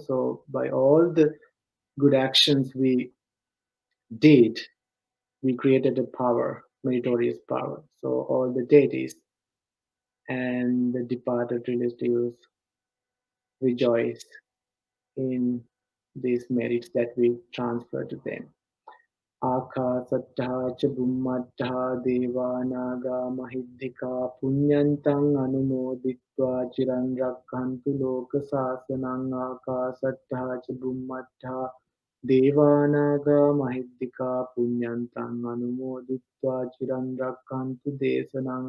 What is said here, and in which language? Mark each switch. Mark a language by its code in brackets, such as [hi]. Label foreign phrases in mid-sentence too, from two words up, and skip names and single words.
[en] So by all the good actions we did, we created a power, meritorious power. So all the deities and the departed relatives rejoice in these merits that we transfer to them. [pi] Akasatthā ca bhummattha devānāgā mahiddhikā puññantaṃ anumoditvā ciran rakkhantu loka sāsanam. Akasatthā ca bhummattha devānāgā mahiddhikā puññantaṃ anumoditvā ciran rakkhantu desanam.